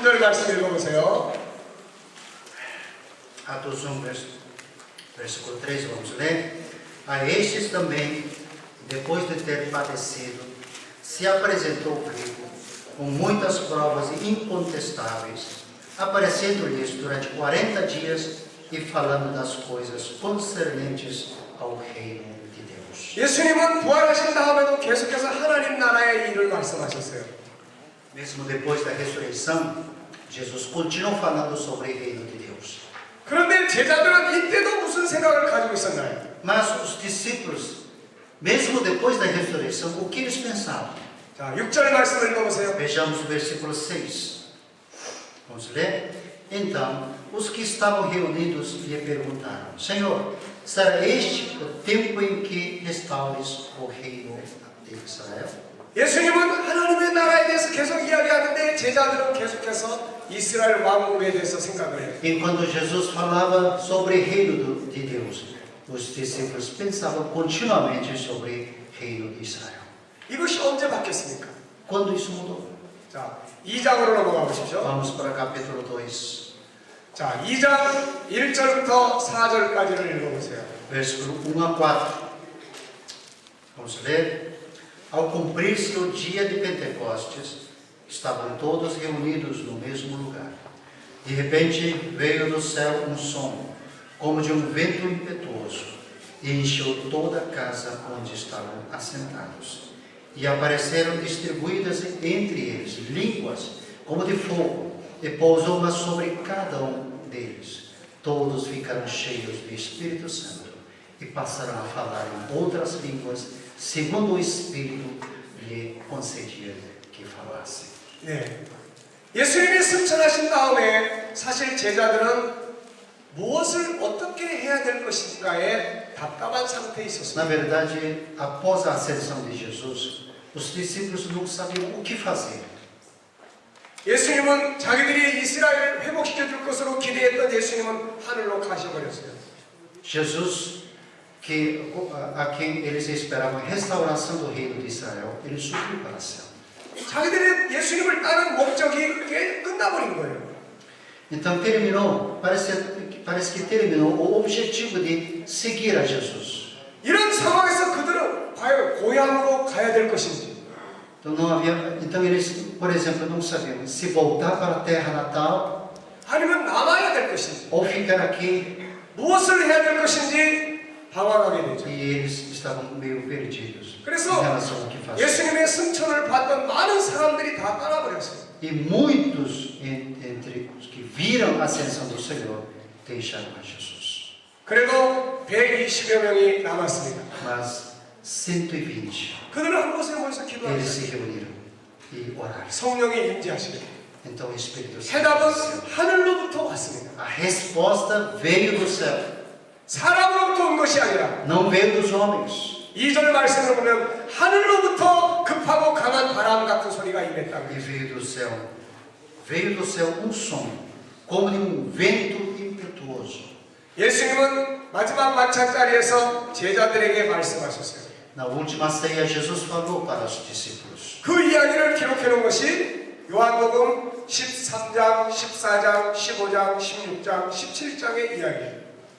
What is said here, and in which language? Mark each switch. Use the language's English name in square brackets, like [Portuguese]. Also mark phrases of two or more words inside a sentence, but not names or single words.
[Korean] 3절 말씀 읽어보세요. [Portuguese] Atos 1, versículo 3, vamos ler. A estes também, depois de ter padecido, se apresentou vivo, com muitas provas incontestáveis, aparecendo-lhes durante 40 dias e falando das coisas concernentes ao reino de Deus. [Korean] 예수님은 부활하신 다음에도 계속해서 하나님 나라의 일을 말씀하셨어요. [Portuguese] Mesmo depois da ressurreição, Jesus continuou falando sobre o reino de Deus. [Korean] 그런데 제자들은 이때도 무슨 생각을 가지고 있었나요? [Portuguese] Mas os discípulos, mesmo depois da ressurreição, o que eles pensavam? [Korean] 자, 6절 말씀을 읽어보세요. [Portuguese] Vejamos o versículo 6. Vamos ler? Então, os que estavam reunidos lhe perguntaram: Senhor, será este o tempo em que restaures o reino de Israel? [Korean] 예수님은 하나님의 나라에 대해서 계속 이야기하는데 제자들은 계속해서 이스라엘 왕국에 대해서 생각을 해요. [Portuguese] E quando Jesus falava sobre o reino de Deus, os discípulos pensavam continuamente sobre o reino de Israel. [Korean] 이것이 언제 바뀌었습니까? [Portuguese] Quando isso mudou? [Korean] 자, 2장으로 넘어가 보십시오. [Portuguese] Vamos para o capítulo 2, [Korean] 자, 2장 1절부터 4절까지를 읽어보세요. [Portuguese] versículo 1 a 4. Vamos ler. Ao cumprir-se o dia de Pentecostes, estavam todos reunidos no mesmo lugar. De repente veio do céu um som, como de um vento impetuoso, e encheu toda a casa onde estavam assentados. E apareceram distribuídas entre eles línguas como de fogo, e pousou uma sobre cada um deles. Todos ficaram cheios do Espírito Santo e passaram a falar em outras línguas, segundo o Espírito lhe concedia que falasse. [Korean] 네. 예수님이 승천하신 다음에 사실 제자들은 무엇을 어떻게 해야 될 것인가에 답답한 상태에 [Portuguese] Na [Korean] 있었습니다. [Portuguese] verdade, após a ascensão de Jesus, os discípulos não sabiam o que fazer. [Korean] 예수님은 자기들이 이스라엘을 회복시켜 줄 것으로 기대했던 예수님은 하늘로 가셔버렸어요. [Portuguese] Jesus, a quem eles esperavam a restauração do reino de Israel, ele subiu para o céu. [Korean] 자기들이 예수님을 따른 목적이 그게 끝나버린 거예요. [Portuguese] Então terminou, parece que terminou o objetivo de seguir a Jesus. [Korean] 이런 상황에서 그들은 과연 고향으로 가야 될 것인지, [Portuguese] Então eles, por exemplo, não sabiam se voltar para a terra natal [Korean] 아니면 남아야 될 것인지, [Portuguese] ou ficar aqui, [Korean] 무엇을 해야 될 것인지 방황하게 되죠. [Portuguese] e eles estavam meio perdidos em [Korean] 그래서 [Portuguese] relação ao que fazer. [Korean] 예수님의 승천을 봤던 많은 사람들이 다 떠나버렸어요. [Portuguese] E muitos entre os que viram a ascensão do Senhor deixaram a Jesus. [Korean] 그래도 120여 명이 남았습니다. [Portuguese] Mas 120, [Korean] 그들은 한 곳에 모여서 [Portuguese] eles [Korean] 기도하셨어요. [Portuguese] se reuniram e oraram. [Korean] 성령이 임재하시게 돼요. [Portuguese] Então o Espírito Santo [Korean] 해답은 [Portuguese] desceu. [Korean] 하늘로부터 왔습니다. [Portuguese] A resposta veio do céu, [Korean] 사람으로부터 온 것이 아니라 [Portuguese] não veio dos homens. [Korean] 2절 말씀을 보면 하늘로부터 급하고 강한 바람 같은 소리가 임했다고 [Portuguese] E [Korean] 해요. [Portuguese] veio do céu um som, como de um vento impetuoso. [Korean] 예수님은 마지막 만찬 자리에서 제자들에게 말씀하셨어요. [Portuguese] Na última ceia, Jesus falou para os discípulos. [Korean] 그 이야기를 기록해 놓은 것이 요한복음 13장, 14장, 15장, 16장, 17장의 이야기예요.